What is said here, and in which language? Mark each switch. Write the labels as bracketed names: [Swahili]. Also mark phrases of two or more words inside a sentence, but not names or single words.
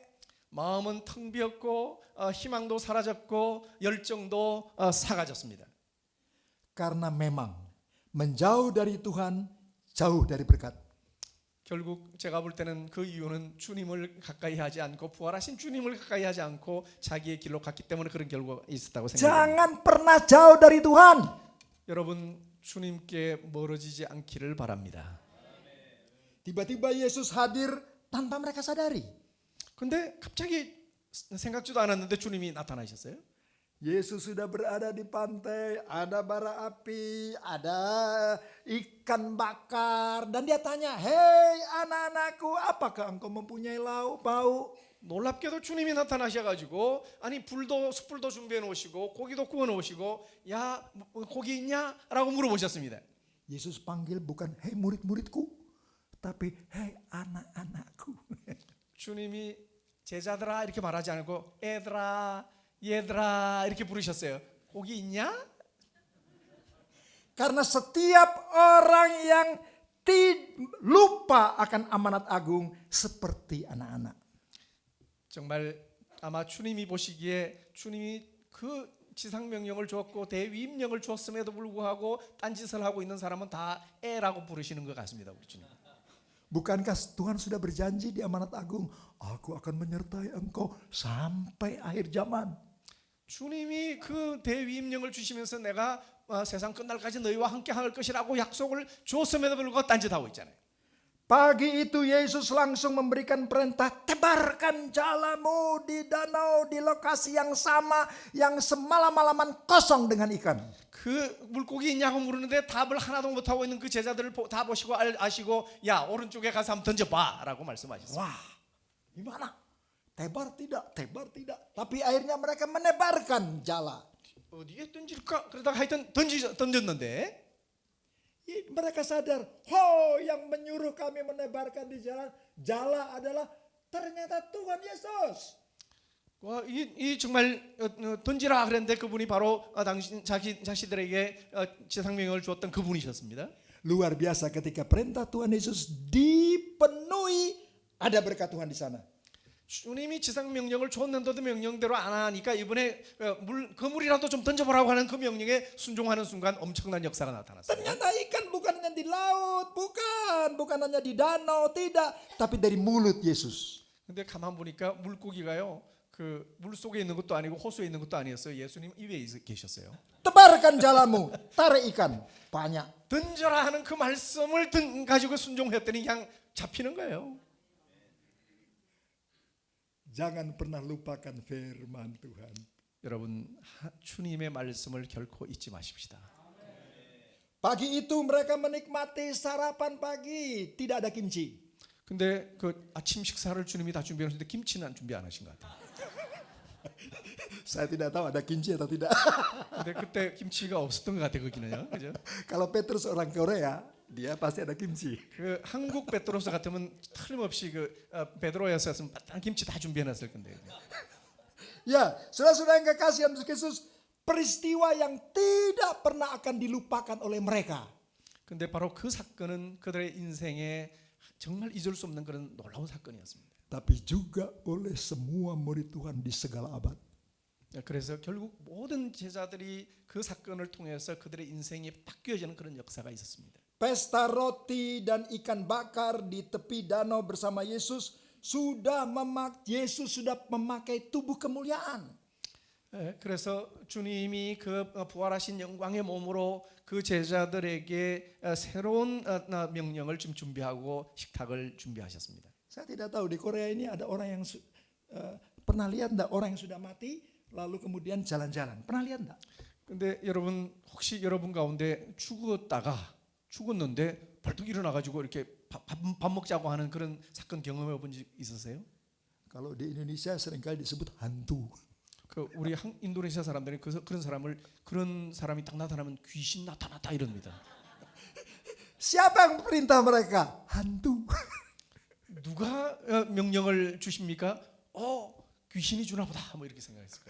[Korean] 마음은 텅 비었고 희망도 사라졌고 열정도 사라졌습니다. [Indonesian] Karena memang menjauh dari Tuhan, jauh dari berkat. [Korean] 결국 제가 볼 때는 그 이유는 주님을 가까이 하지 않고 부활하신 주님을 가까이 하지 않고 자기의 길로 갔기 때문에 그런 결과가 있었다고 생각합니다. [Indonesian] Jangan pernah jauh dari Tuhan. [Korean] 여러분 주님께 멀어지지 않기를 바랍니다. [Indonesian] Tiba-tiba Yesus hadir tanpa mereka sadari. [Korean] 근데 갑자기 생각지도 않았는데 주님이 나타나셨어요. [Indonesian] Yesus sudah berada di pantai, ada bara api, ada ikan bakar, dan dia tanya, "Hei anak-anakku, apakah engkau mempunyai lauk pauk?" [Korean] 놀랍게도 주님이 나타나셔가지고 아니 불도 숯불도 준비해 놓으시고 고기도 구워 놓으시고 야 고기 있냐? 라고 물어보셨습니다. [Indonesian] Yesus panggil bukan "Hei murid-muridku", tapi "Hei anak-anakku." [Korean] 주님이 제자들아 이렇게 말하지 않고 애들아 얘들아 이렇게 부르셨어요. 고기 있냐? [Indonesian] Karena setiap orang yang lupa akan amanat agung seperti anak-anak. [Korean] 정말 아마 주님이 보시기에 주님이 그 지상 명령을 주었고 대위임령을 주었음에도 불구하고 딴짓을 하고 있는 사람은 다 애라고 부르시는 것 같습니다. 우리 주님. [Indonesian] Bukankah Tuhan sudah berjanji di amanat agung, "Aku akan menyertai engkau sampai akhir zaman." [Korean] 주님이 그 대위임령을 주시면서 내가 세상 끝날까지 너희와 함께 할 것이라고 약속을 주었음에도 불구하고 딴짓하고 있잖아요. [Indonesian] Pagi itu Yesus langsung memberikan perintah, tebarkan jalamu di danau di lokasi yang sama yang semalam-malaman kosong dengan ikan. [Korean] 그 물고기 있냐고 물었는데 답을 하나도 못하고 있는 그 제자들을 다 보시고 아시고 야 오른쪽에 가서 한번 던져봐 라고 말씀하셨어요. [Indonesian] Wah, gimana? Tebar tidak, tebar tidak. Tapi akhirnya mereka menebarkan jala. [Korean] 어디에 던질까? 그러다가 하여튼 던졌는데 [Indonesian] Mereka sadar, yang menyuruh kami menebarkan di jalan jala adalah ternyata Tuhan Yesus. [Korean] 이 정말 던지라 그랬는데 그분이 바로 당신 자신들에게 지상명령을 주었던 그분이셨습니다. [Indonesian] Luar biasa ketika perintah Tuhan Yesus dipenuhi, ada berkat Tuhan di sana. [Korean] 주님이 지상 명령을 줬는데도 명령대로 안 하니까 이번에 그물이라도 좀 던져보라고 하는 그 명령에 순종하는 순간 엄청난 역사가 나타났어요. [Indonesian] Ternyata ikan bukan hanya di laut, bukan hanya di danau, tidak, tapi dari mulut Yesus. [Korean] 근데 가만 보니까 물고기가요, 그 물 속에 있는 것도 아니고 호수에 있는 것도 아니었어요. 예수님 입에 계셨어요. [Indonesian] Tebarkan jalamu, tarik ikan, banyak. [Korean] 던져라 하는 그 말씀을 가지고 순종했더니 그냥 잡히는 거예요. [Indonesian] Jangan pernah lupakan firman Tuhan. [Korean] 여러분 주님의 말씀을 결코 잊지 마십시다. [Indonesian] Pagi itu mereka menikmati sarapan pagi, tidak ada kimchi. [Korean] 근데 그 아침 식사를 주님이 다 준비하셨는데 김치는 준비 안 하신 것 같아요. [Indonesian] Saya tidak tahu ada kimchi atau tidak. [Korean] 근데 그때 김치가 없었던 것 같아요, 거기는요. 그죠? [Indonesian] Kalau Petrus orang Korea, dia pasti ada kimchi. [Korean] 그 한국 베드로서 같으면 틀림없이 그 베드로였으면 김치 다 준비해놨을 건데. [Indonesian] Ya, saudara-saudara yang kekasih Yesus Kristus, peristiwa yang tidak pernah akan dilupakan oleh mereka. [Korean] 근데 바로 그 사건은 그들의 인생에 정말 잊을 수 없는 그런 놀라운 사건이었습니다. [Indonesian] Tapi juga oleh semua murid Tuhan di segala abad. [Korean] 그래서 결국 모든 제자들이 그 사건을 통해서 그들의 인생이 바뀌어지는 그런 역사가 있었습니다. [Indonesian] Pesta roti dan ikan bakar di tepi danau bersama Yesus Yesus sudah memakai tubuh kemuliaan. [Korean] 그래서 주님이 그 부활하신 영광의 몸으로 그 제자들에게 새로운 명령을 좀 준비하고 식탁을 준비하셨습니다. [Indonesian] Saya tidak tahu di Korea ini ada orang yang pernah lihat enggak orang yang sudah mati lalu kemudian jalan-jalan. Pernah lihat enggak? [Korean] 근데 여러분 혹시 여러분 가운데 죽었는데 벌떡 일어나 가지고 이렇게 밥 먹자고 하는 그런 사건 경험해 본 적 있으세요? [Indonesian] Kalau di Indonesia seringkali disebut hantu. [Korean] 그 우리 인도네시아 사람들이 그런 사람이 딱 나타나면 귀신 나타났다 이럽니다. [Indonesian] Siapa yang perintah mereka? Hantu. [Korean] 누가 명령을 주십니까? 귀신이 주나 보다 뭐 이렇게 생각했을까요?